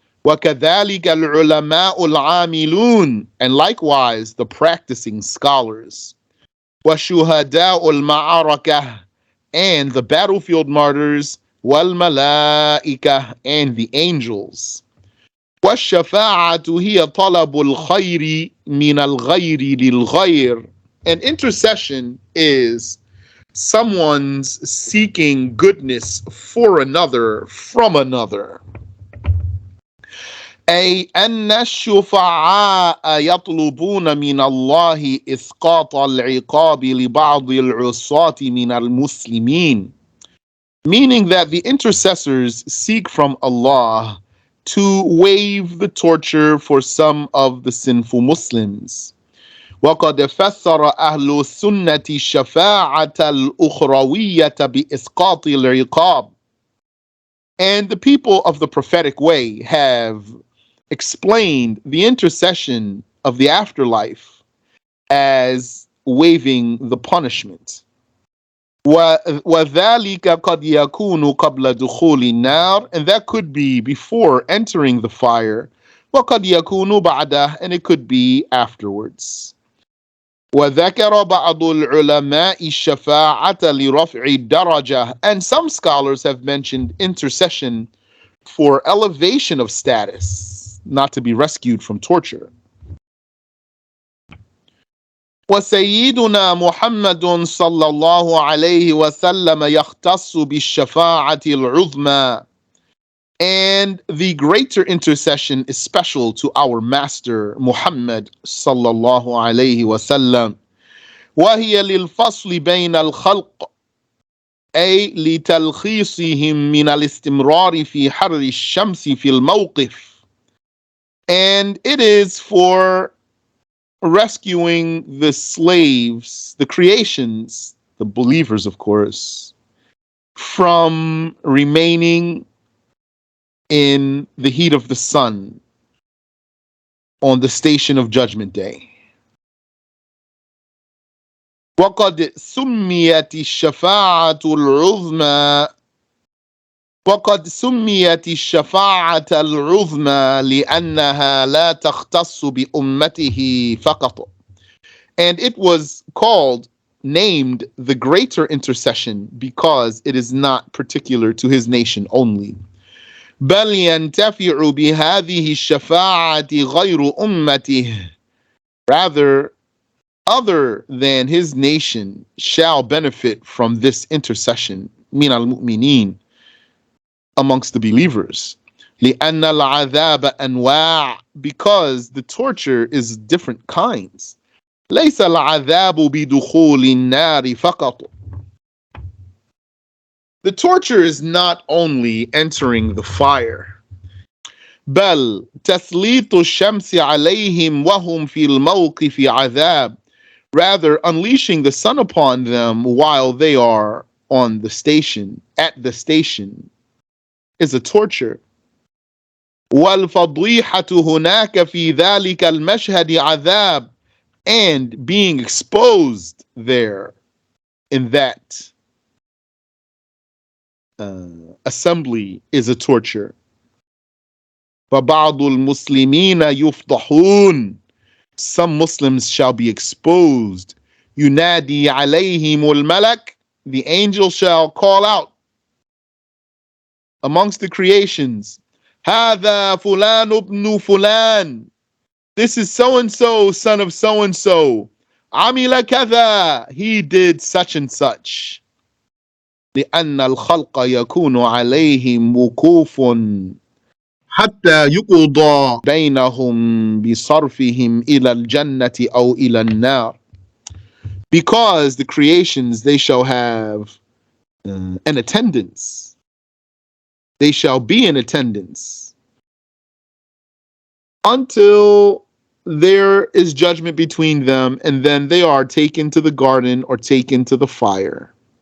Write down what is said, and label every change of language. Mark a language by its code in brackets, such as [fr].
[ar] وَكَذَلِكَ الْعُلَمَاءُ الْعَامِلُونَ, [en] and likewise the practicing scholars. [ar] وَشُهَدَاءُ الْمَعَرَكَةِ, [en] and the battlefield martyrs. [ar] وَالْمَلَائِكَةِ, [en] and the angels. [ar] وَالشَّفَاعَةُ هِيَ طَلَبُ الْخَيْرِ مِنَ الْغَيْرِ لِلْغَيْرِ, [en] and intercession is someone's seeking goodness for another from another. [ar] أي أن الشفعاء يطلبون من الله إسقاط العقاب لبعض العصاة من المسلمين, [en] meaning that the intercessors seek from Allah to waive the torture for some of the sinful Muslims. [ar] وقد فسر أهل السنة الشفاعة الأخروية بإسقاط العقاب. [en] And the people of the prophetic way have explained the intercession of the afterlife as waiving the punishment. [ar] وذلك قد يكون قبل دخول النار, [en] and that could be before entering the fire. [ar] وقد يكون بعده, [en] and it could be afterwards. [ar] وذكر بعض العلماء الشفاعة لرفع الدرجة, [en] and some scholars have mentioned intercession for elevation of status, not to be rescued from torture. [ar] وسيدنا محمد صلى الله عليه وسلم يختص بالشفاعة العظمى, [en] and the greater intercession is special to our master Muhammad [ar] صلى الله عليه وسلم. وهي للفصل بين الخلق, أي لتلخيصهم من الاستمرار في حر الشمس في الموقف, [en] and it is for rescuing the slaves, the creations, the believers of course, from remaining in the heat of the sun on the station of Judgment Day. [ar] وقد سميت الشفاعة العظمى وقد سميت الشفاعة العظمى لأنها لا تختص بأمته فقط. [en] And it was named the greater intercession because it is not particular to his nation only. [ar] بل ينتفع بهذه الشفاعة غير أمته. [en] Rather, other than his nation shall benefit from this intercession, [ar] من المؤمنين, [en] amongst the believers. [ar] لأن العذاب أنواع, [en] because the torture is different kinds. [ar] ليس العذاب بدخول النار فقط. [en] The torture is not only entering the fire. [ar] بل تسليط الشمس عليهم وهم في الموقف عذاب. [en] Rather, unleashing the sun upon them while they are on the station, at the station, is a torture. [ar] والفضيحة هناك في ذلك المشهد عذاب, [en] and being exposed there in that assembly is a torture. [ar] فبعض المسلمين يفضحون, [en] some Muslims shall be exposed. [ar] ينادي عليهم الملك, [en] the angel shall call out amongst the creations, [ar] هذا فلان ابن فلان, [en] this is so and so, son of so and so. [ar] عمل كذا, [en] he did such and such. [ar] لأن الخلق يكون عليهم وقوف حتى يقضى بينهم بصرفهم إلى الجنة أو إلى النار. [en] Because the creations, they shall have an attendance. They shall be in attendance until there is judgment between them, and then they are taken to the garden or taken to the fire.